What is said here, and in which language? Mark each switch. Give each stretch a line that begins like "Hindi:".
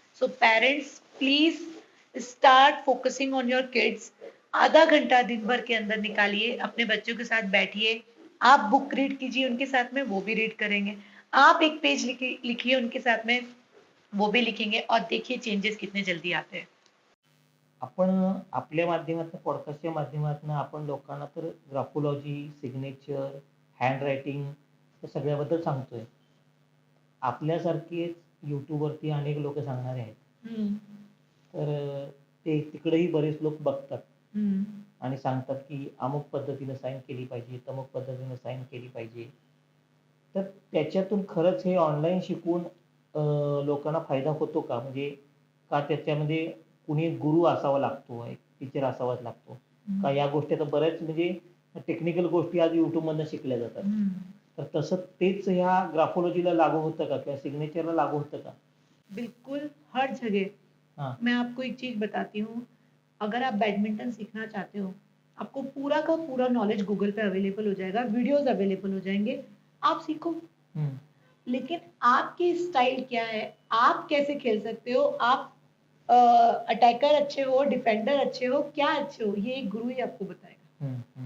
English: So parents please start focusing on your kids.
Hindi: आधा घंटा दिन भर के अंदर निकालिए, अपने बच्चों के साथ बैठिए, आप बुक रीड कीजिए उनके साथ में, वो भी रीड करेंगे। आप एक पेज लिखिए उनके साथ में, वो भी लिखेंगे, और देखिए चेंजेस कितने जल्दी आते हैं.
Marathi: आपण आपल्या माध्यमातून पॉडकास्टच्या माध्यमातून आपण लोकांना तर ग्राफोलॉजी, सिग्नेचर, हँडरायटिंग या सगळ्याबद्दल सांगतोय. आपल्यासारखेच YouTubeवरती अनेक लोक सांगणारे आहेत. हम्म. तर ते तिकडेही बरेच लोक बघतात हम्म. आणि सांगतात की अमुक पद्धतीनं साईन केली पाहिजे, तमुक पद्धतीनं साईन केली पाहिजे. तर त्याच्यातून खरंच हे ऑनलाईन शिकून लोकांना फायदा होतो का? म्हणजे का त्याच्यामध्ये कुणी गुरु असावा लागतो, एक टीचर असावाच लागतो का? या गोष्टी आता बऱ्याच म्हणजे टेक्निकल गोष्टी आज YouTubeमधनं शिकल्या जातात. हम्म. तर तसं तेच ह्या ग्राफोलॉजीला लागू होतं का किंवा सिग्नेचरला लागू होतं का?
Hindi: बिल्कुल हर जगह. हाँ. मैं आपको एक चीज बताती हूँ, अगर आप बैडमिंटन सीखना चाहते हो, आपको पूरा का पूरा नॉलेज गूगल पे अवेलेबल हो जाएगा, वीडियोस अवेलेबल हो जाएंगे, आप सीखो. हम्म. लेकिन आपकी स्टाइल क्या है, आप कैसे खेल सकते हो, आप अटैकर अच्छे हो, डिफेंडर अच्छे हो, क्या अच्छे हो, ये एक गुरु ही आपको बताएगा.